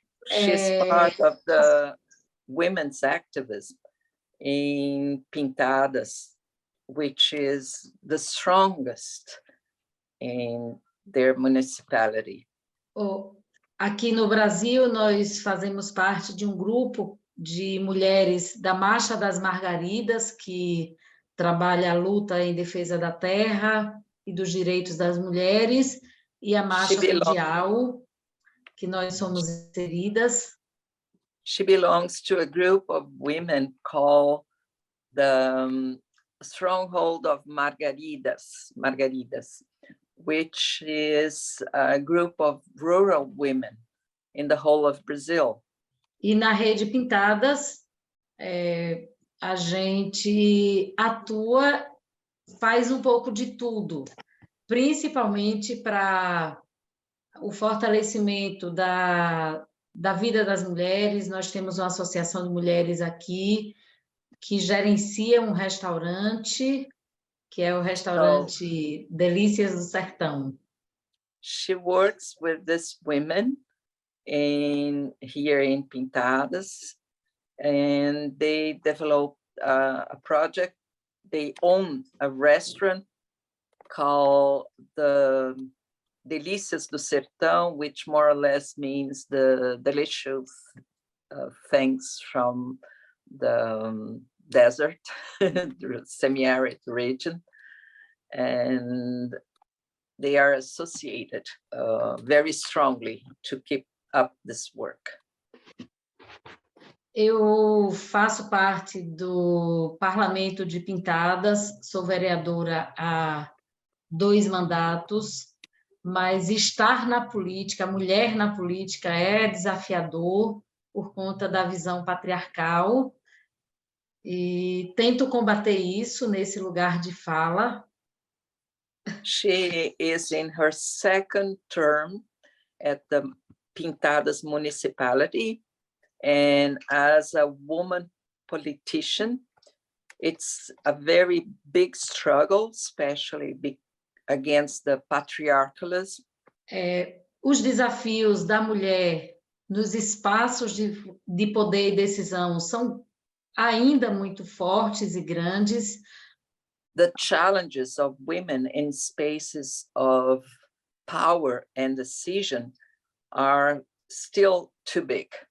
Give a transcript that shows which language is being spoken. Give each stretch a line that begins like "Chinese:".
English: She's part of the women's activism in Pintadas, which is the strongest in their municipality.
Portuguese: Aqui no Brasil, nós fazemos parte de um grupo de mulheres da Marcha das Margaridas, que trabalha a luta em defesa da terra e dos direitos das mulheres, e a Marcha Mundial, que nós somos inseridas.
English: She belongs to a group of women called the Stronghold of Margaridas, which is a group of rural women in the whole of Brazil.
Portuguese: E na Rede Pintadas, a gente atua, faz um pouco de tudo, principalmente para o fortalecimento da vida das mulheres. Nós temos uma associação de mulheres aqui que gerencia um restaurante, que é o restaurante Delícias do Sertão.
English: She works with these women here in Pintadas, and they developed a project. They own a restaurant called the Delícias do Sertão, which more or less means the delicious things from the desert, the semi-arid region. And they are associated very strongly to keep up this work.
Portuguese: Eu faço parte do Parlamento de Pintadas, sou vereadora há 2 mandatos, mas estar na política, mulher na política, é desafiador por conta da visão patriarcal, e tento combater isso nesse lugar de fala.
English: She is in her 2nd term at the Pintadas municipality, and as a woman politician, it's a very big struggle, especially against the patriarchalism.
Portuguese: Os desafios da mulher nos espaços de poder e decisão são ainda muito fortes e grandes.
English: The challenges of women in spaces of power and decision are still too big.